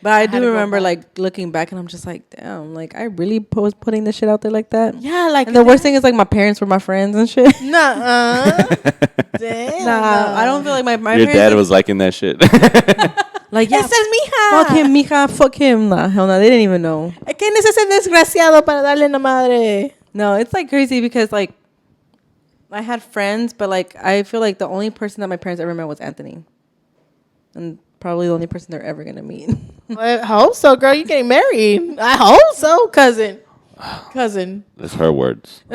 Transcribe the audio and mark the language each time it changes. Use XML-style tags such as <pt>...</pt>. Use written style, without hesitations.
<en>But I do remember like looking back and I'm just like, damn, like I really was putting this shit out there like that. Yeah, like. And the worst thing is like my parents were my friends and shit. Nuh-uh. Damn. Nah, I don't feel like my Your parents. dad was liking that shit. Like, yeah,</en> <es>Ese es mija.</es> <en>fuck him, mija, fuck him. Nah, hell no, they didn't even know.</en> <es>¿Quién es ese desgraciado para darle la madre?</es> <en>No, it's like crazy because like I had friends, but like I feel like the only person that my parents ever met was Anthony, and probably the only person they're ever gonna meet. I hope so, girl. You getting married? I hope so, cousin. That's her words.</en>